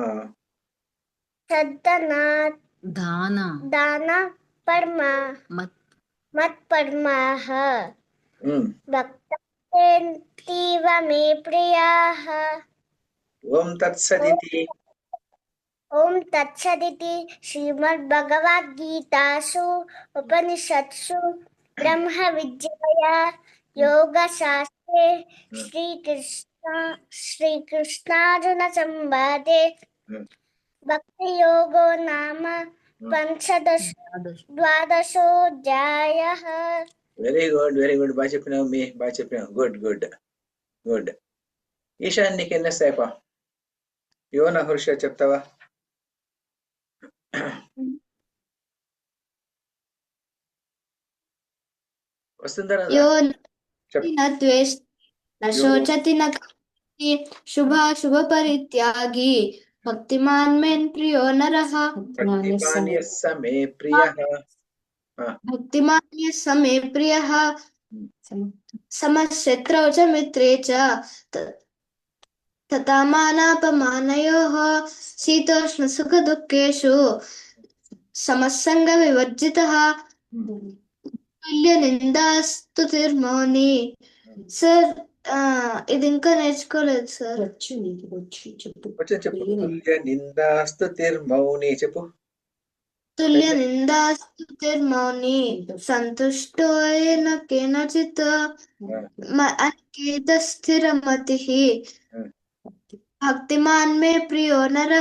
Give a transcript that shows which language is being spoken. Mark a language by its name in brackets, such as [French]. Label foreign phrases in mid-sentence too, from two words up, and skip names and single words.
[Sanskrit] మత్పరమాః భక్తాస్తేतीव मे प्रियाः. ఓం తత్సదితి श्रीमद्भगवद्गीतासु उपनिषत्सु ब्रह्म विद्याया योगशास्त्रे श्रीकृष्णार्जुन संवादे भक्ति योगो नाम 12ोऽध्यायः. [English] very good [Telugu] బాగా చెప్పినావు బాగా చెప్పినావు. గుడ్. ఈశాన్ నీకు ఎన్ని వస్తాయపా? యోన హృష చెప్తావా? వస్తుందా రాదా? [Sanskrit] यो [Telugu] చెప్. [Sanskrit] न द्वेष्टि न शोचति न काङ्क्षति शुभ परित्यागी भक्तिमान् मे प्रियो नरः భక్తిమాన్ యస్స మే ప్రియః. भक्तिमान् यः स मे प्रियः समशत्रौ च मित्रे च तथा मानापमानयोः शीतोष्णसुखदुःखेषु समस्सङ्गविवर्जितः तुल्यनिन्दास्तुतिर्मौनी. [Telugu] సార్ ఇది ఇంకా నేర్చుకోలేదు సార్. చెప్పు. [Sanskrit] తుల్య నిందాస్తుతిర్మౌని [Telugu] చెప్పు. [Sanskrit] తుల్య నిందాస్తుతిర్మౌని సంతుష్టో ఏన కేనచిత్ అనికేత స్థిరమతిః భక్తిమాన్ మే ప్రియో నరః.